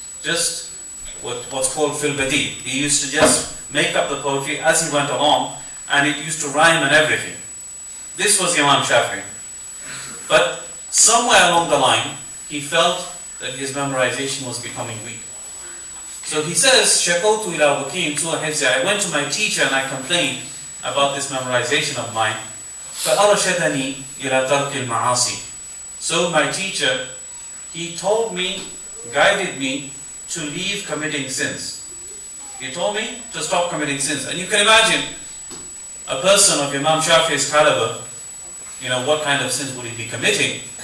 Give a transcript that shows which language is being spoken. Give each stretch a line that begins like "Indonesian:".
English: Just what's called fil badi. He used to just make up the poetry as he went along, and it used to rhyme and everything. This was Imam Shafi'i. But somewhere along the line, he felt that his memorization was becoming weak. So he says,
Arabic: شَكَوْتُ إِلَى وَكِيعٍ سُوءَ حِفْظِي.
English: I went to my teacher and I complained about this memorization of mine.
Arabic: فَأَرْشَدَنِي إِلَى تَرْكِ الْمَعَاصِي.
English: So my teacher, he told me, guided me to leave committing sins. He told me to stop committing sins. And you can imagine a person of Imam Shafi'i's caliber, what kind of sins would he be committing?